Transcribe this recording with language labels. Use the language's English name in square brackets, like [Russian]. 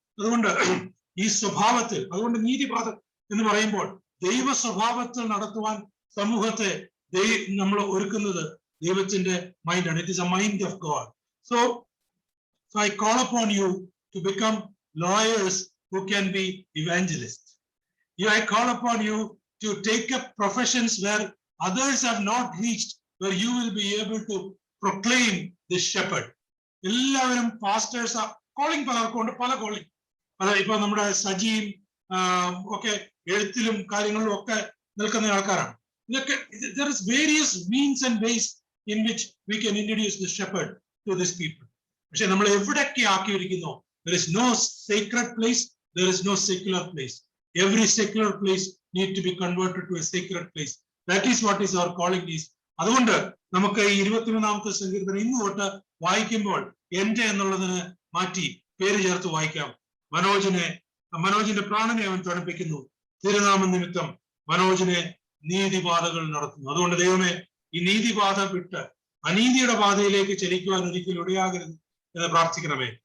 [Malayalam] അതുകൊണ്ട് ഈ സ്വഭാവത്തിൽ, അതുകൊണ്ട് നീതിപാത എന്ന് പറയുമ്പോൾ ദൈവ സ്വഭാവത്തിൽ നടത്തുവാൻ സമൂഹത്തെ നമ്മൾ ഒരുക്കുന്നത് ദൈവത്തിന്റെ മൈൻഡാണ്. [English] It is a mind of God. So I call upon you to become lawyers who can be evangelists. I call upon you to take up professions where others have not reached, where you will be able to proclaim this shepherd. [Malayalam] എല്ലാവരും pastors calling പലർക്കുണ്ട്, പല calling. ഇപ്പൊ നമ്മുടെ സജിയും ഒക്കെ എഴുത്തിലും കാര്യങ്ങളിലും ഒക്കെ നിൽക്കുന്ന ആൾക്കാരാണ്. [English] ഇതൊക്കെ there is various means and ways in which we can introduce the shepherd to these people. [Malayalam] പക്ഷെ നമ്മൾ എവിടെയൊക്കെ ആക്കിയിരിക്കുന്നോ, [English] there is no sacred place, there is no secular place. Every secular place need to be converted to a sacred place. That is what is our calling is. [Malayalam] അതുകൊണ്ട് നമുക്ക് ഈ 23-ാമത്തെ സങ്കീർത്തനം ഇന്ന് തൊട്ട് വായിക്കുമ്പോൾ എന്റെ എന്നുള്ളതിന് മാറ്റി പേര് ചേർത്ത് വായിക്കാം. മനോജിന്റെ പ്രാണനെ അവൻ തണുപ്പിക്കുന്നു, തിരുനാമ നിമിത്തം മനോജിനെ നീതിപാതകൾ നടത്തുന്നു. അതുകൊണ്ട് ദൈവമേ, ഈ നീതിപാത വിട്ട് അനീതിയുടെ പാതയിലേക്ക് ചലിക്കുവാൻ ഒരിക്കലും ഇടയാകരുത് എന്ന് പ്രാർത്ഥിക്കണമേ.